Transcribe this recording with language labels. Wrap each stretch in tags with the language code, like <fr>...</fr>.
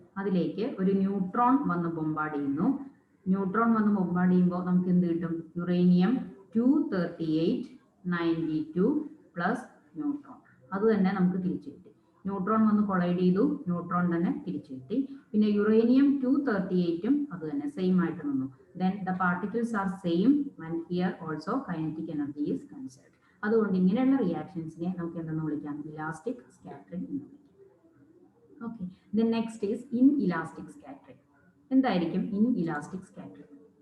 <ml>അതിലേക്ക് ഒരു ന്യൂട്രോൺ വന്ന് ബോംബാർഡ് ചെയ്യുന്നു. ന്യൂട്രോൺ വന്ന് ബോംബാർഡ് ചെയ്യുമ്പോൾ നമുക്ക് എന്ത് കിട്ടും? Uranium 23892 plus neutron. അത് തന്നെ നമുക്ക് തിരിച്ചു കിട്ടി. ന്യൂട്രോൺ വന്ന് കൊളൈഡ് ചെയ്തു, ന്യൂട്രോൺ തന്നെ തിരിച്ചു കിട്ടി. പിന്നെ യുറേനിയം 238ഉം അത് തന്നെ സെയിം ആയിട്ട് നിന്നു.</ml> <en>Then the particles are same and here also kinetic energy is conserved.</en> <ml>അതുകൊണ്ട് ഇങ്ങനെയുള്ള റിയാക്ഷൻസിനെ നമുക്ക് എന്തെന്ന് വിളിക്കാം? ഇലാസ്റ്റിക് സ്കാറ്ററിംഗ് എന്ന് വിളിക്കാം.</ml> <en>Okay, then next is inelastic scattering.</en> <ml>എന്തായിരിക്കും</ml> <en>inelastic scattering?</en>